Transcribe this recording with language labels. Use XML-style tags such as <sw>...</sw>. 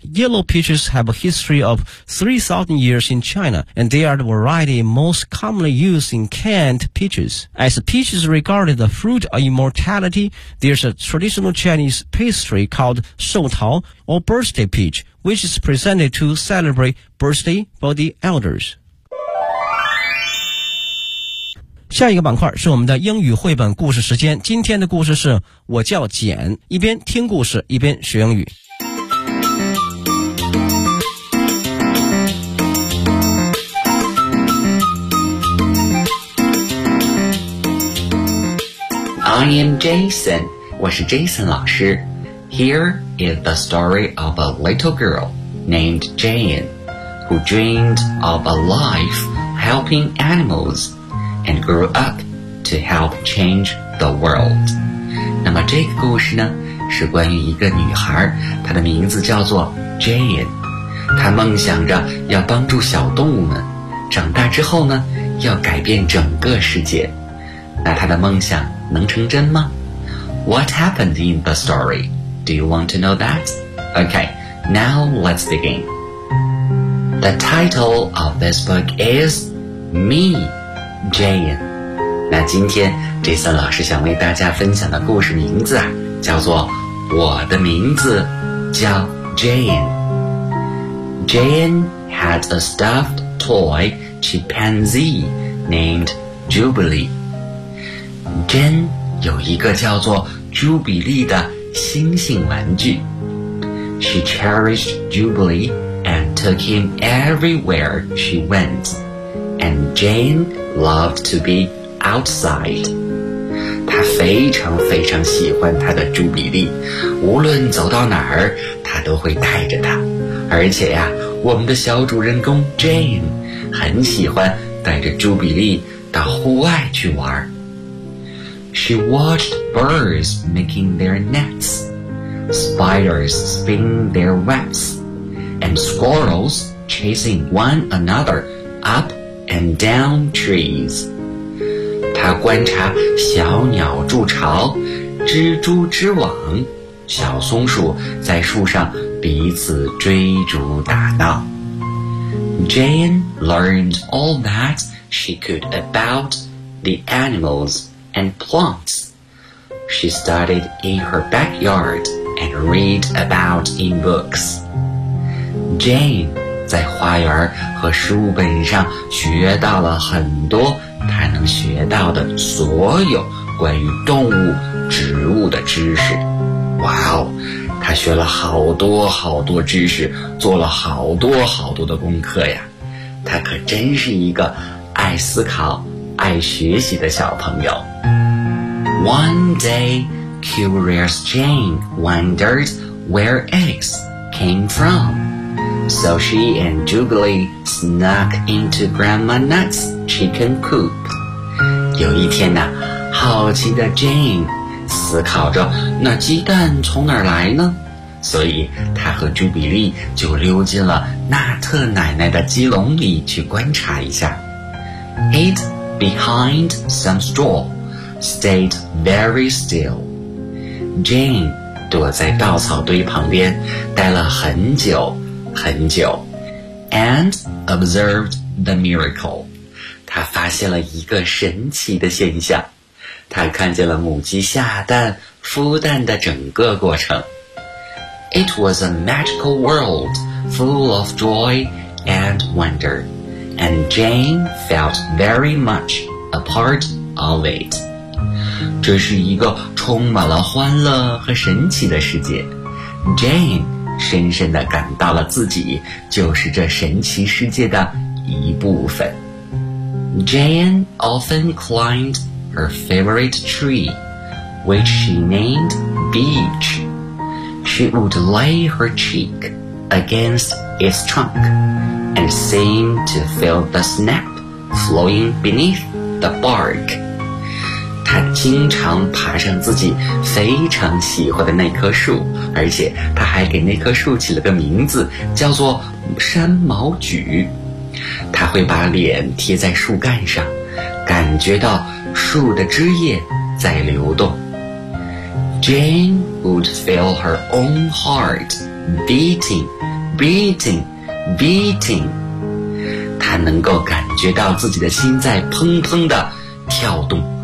<en>Yellow peaches have a history of 3,000 years in China, and they are the variety most commonly used in canned peaches. As peaches regarded the fruit of immortality, there's a traditional Chinese pastry called Shou Tao, or birthday peach, which is presented to celebrate birthday for the elders.</en> <zh>下一个板块是我们的英语绘本故事时间。今天的故事是我叫简，一边听故事一边学英语。</zh> <en>I am Jason,</en> <zh>我是 Jason 老师。</zh> <en>Here is the story of a little girl named Jane, who dreamed of a life helping animals and grew up to help change the world.</en> <zh>那么这个故事呢，是关于一个女孩，她的名字叫做 Jane。她梦想着要帮助小动物们，长大之后呢，要改变整个世界。那她的梦想能成真吗？</zh> <en>What happened in the story? Do you want to know that? Okay, now let's begin. The title of this book is Me, Jane.</en> <zh>那今天 Jason 老师想为大家分享的故事名字啊，叫做我的名字叫 Jane.</zh> <en>Jane had a stuffed toy chimpanzee named Jubilee.</en> <zh>Jane 有一个叫做朱比利的星星玩具。</zh> <en>She cherished Jubilee and took him everywhere she went. And Jane loved to be outside.</en> <zh>她非常非常喜欢她的朱比利，无论走到哪儿，她都会带着她。而且呀，我们的小主人公 Jane 很喜欢带着朱比利到户外去玩。</zh> <en>She watched birds making their nets, spiders spinning their webs, and squirrels chasing one another up and down trees.</en> <zh>她观察小鸟筑巢，蜘蛛织网，小松鼠在树上彼此追逐打闹。</zh> <en>Jane learned all that she could about the animals. And plants. She studied in her backyard and read about in books.</en> <zh>Jane 在花园和书本上学到了很多她能学到的所有关于动物、植物的知识。哇哦，她学了好多好多知识，做了好多好多的功课呀。她可真是一个爱思考、爱学习的小朋友。</zh> <en>One day, curious Jane wondered where eggs came from. So she and Jubilee snuck into Grandma Nut's chicken coop.</en> <zh>有一天呢，好奇的 Jane 思考着那鸡蛋从哪儿来呢？所以她和 Jubilee 就溜进了纳特奶奶的鸡笼里去观察一下。</zh> <en>Hid behind some straw. Stayed very still.</en> <zh>Jane 躲在稻草堆旁边待了很久很久</zh> <en>and observed the miracle.</en> <zh>她发现了一个神奇的现象，她看见了母鸡下蛋孵蛋的整个过程。</zh> <en>It was a magical world full of joy and wonder, and Jane felt very much a part of it.</en> <zh>这是一个充满了欢乐和神奇的世界。 Jane 深深地感到了自己就是这神奇世界的一部分。</zh> <en>Jan often climbed her favorite tree, which she named Beech. She would lay her cheek against its trunk and seem to feel the sap flowing beneath the bark.</en> <zh>他经常爬上自己非常喜欢的那棵树，而且他还给那棵树起了个名字，叫做山毛榉。他会把脸贴在树干上，感觉到树的枝叶在流动。</zh> <en>Jane would feel her own heart beating, beating, beating.</en> <zh>他能够感觉到自己的心在砰砰地跳动。</zh>